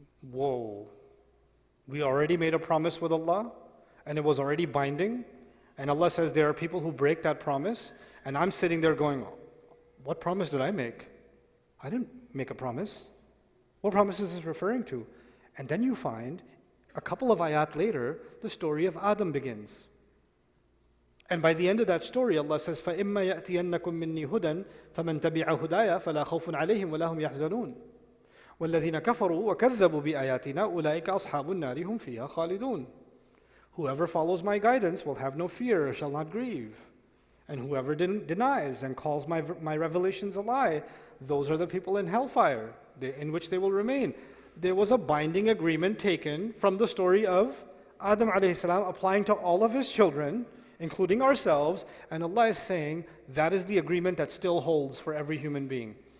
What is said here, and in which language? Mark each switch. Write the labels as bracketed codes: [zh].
[en] Whoa. We already made a promise with Allah, and it was already binding, and Allah says there are people who break that promise, and I'm sitting there going, what promise did I make? I didn't make a promise. What promise is this referring to? And then you find, a couple of ayat later, the story of Adam begins. And by the end of that story, Allah says, [ar] فَإِمَّا يَأْتِيَنَّكُم مِّنِّي هُدًى فَمَنْ تَبِعَ هُدَايَ فَلَا خَوْفٌ عَلَيْهِمْ وَلَا هُمْ يَحْزَنُونَ وَالَّذِينَ كَفَرُوا وَكَذَّبُوا بِآيَاتِنَا أُولَٰئِكَ أَصْحَابُ النَّارِ هُمْ فِيهَا خَالِدُونَ. [en] Whoever follows my guidance will have no fear or shall not grieve. And whoever denies and calls my revelations a lie, those are the people in hellfire, in which they will remain. There was a binding agreement taken from the story of Adam alayhi salam applying to all of his children, including ourselves, and Allah is saying that is the agreement that still holds for every human being.